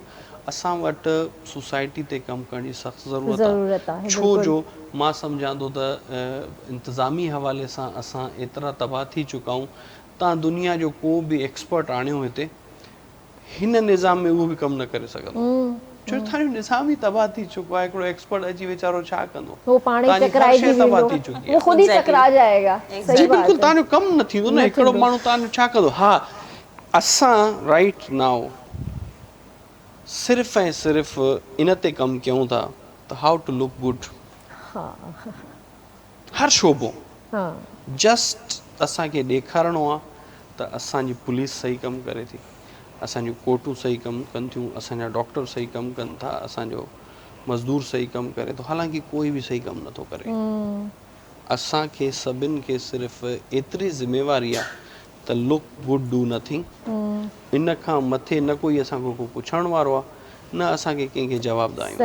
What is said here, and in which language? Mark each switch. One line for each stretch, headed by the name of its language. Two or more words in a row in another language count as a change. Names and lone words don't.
Sindhi: असां वटि सोसाइटी ते कमु करण जी सख़्तु ज़रूरत आहे, छो जो मां सम्झां थो त इंतिज़ामी हवाले सां असां एतिरा तबाह थी चुका आहियूं। तव्हां दुनिया जो को बि एक्सपर्ट आणियो हिते, हिन निज़ाम में उहो बि कमु न करे सघंदो, छो थाने निज़ाम ई तबाह थी चुको आहे, हिकिड़ो एक्सपर्ट अची वीचारो छा कंदो, वो पाण ही तव्हांजी टकराई हर शइ थी तबाह वेंदो, थी चुकी वो आहे।
Urdu: खुद ही
English: Exactly.
Urdu: टकरा जाएगा।
Sindhi: जी
Urdu: सही बात
Sindhi: बिल्कुलु
Urdu: है।
Sindhi: तव्हांजो कमु न थींदो न, न हिकिड़ो थींदो। माण्हू तव्हांजो छा कंदो। हा असां
English: right now
Sindhi: सिर्फ़ु ऐं सिर्फ़ु इन ते कमु कयूं था त
English: how to look good,
Sindhi: हर शोबो हाँ जस्ट असांखे ॾेखारिणो आहे त असांजी पुलिस सही कमु करे थी, असांजूं कोर्टूं सही कमु कनि थियूं, असांजा डॉक्टर सही कमु कनि था, असांजो मज़दूर सही कमु करे थो, हालांकि कोई बि सही कमु नथो करे। असांखे सभिनि खे सिर्फ़ु एतिरी ज़िम्मेवारी आहे त
English: look good do nothing,
Sindhi: इन खां मथे न कोई असांखो को पुछण वारो आहे, न असांखे कंहिंखे जवाबु ॾियूं।